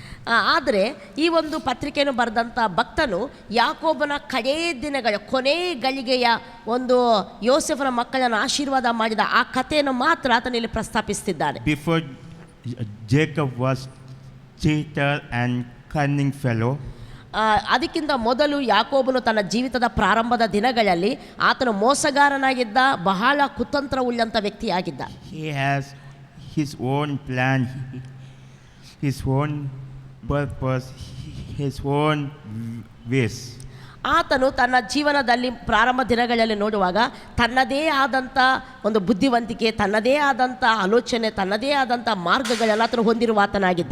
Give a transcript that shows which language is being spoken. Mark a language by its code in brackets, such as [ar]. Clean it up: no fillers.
[kn] ಆದರೆ ಈ ಒಂದು ಪತ್ರಿಕೆಯನ್ನು ಬರೆದಂಥ ಭಕ್ತನು ಯಾಕೋಬನ ಕಡೇ ದಿನಗಳ ಕೊನೆ ಗಳಿಗೆಯ ಒಂದು ಯೋಸೆಫನ ಮಕ್ಕಳನ್ನು ಆಶೀರ್ವಾದ ಮಾಡಿದ ಆ ಕಥೆಯನ್ನು ಮಾತ್ರ ಆತನಲ್ಲಿ ಪ್ರಸ್ತಾಪಿಸ್ತಿದ್ದಾನೆ. [en] Before Jacob was cheater and cunning fellow, [kn] ಅದಕ್ಕಿಂತ ಮೊದಲು ಯಾಕೋಬನು ತನ್ನ ಜೀವಿತದ ಪ್ರಾರಂಭದ ದಿನಗಳಲ್ಲಿ ಆತನು ಮೋಸಗಾರನಾಗಿದ್ದ, ಬಹಳ ಕುತಂತ್ರವುಳ್ಳಂಥ ವ್ಯಕ್ತಿಯಾಗಿದ್ದ. [en] he has his own plan, his own purpose, his own ways. [kn] ಆತನು ತನ್ನ ಜೀವನದಲ್ಲಿ ಪ್ರಾರಂಭ ದಿನಗಳಲ್ಲಿ ನೋಡುವಾಗ ತನ್ನದೇ ಆದಂಥ ಒಂದು ಬುದ್ಧಿವಂತಿಕೆ, ತನ್ನದೇ ಆದಂಥ ಆಲೋಚನೆ, ತನ್ನದೇ ಆದಂಥ ಮಾರ್ಗಗಳೆಲ್ಲ ಆತನು ಹೊಂದಿರುವ ಆತನಾಗಿದ್ದ.